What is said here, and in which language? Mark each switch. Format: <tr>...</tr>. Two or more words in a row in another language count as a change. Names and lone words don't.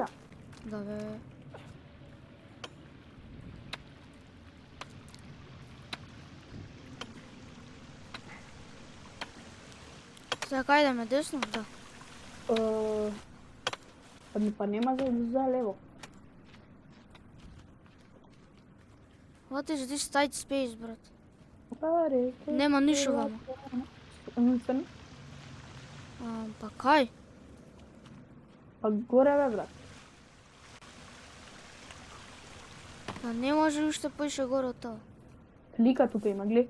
<mk>Да бе. Сега кај идеме, десно? Да. Па нема за лево.</mk> <en>What is this tight space,</en> <mk>брат? Пари. Нема ништо вама. Па кај? Па горе бе брат. Па не може уште поише горе од тоа. Лика тука има, гледа.</mk>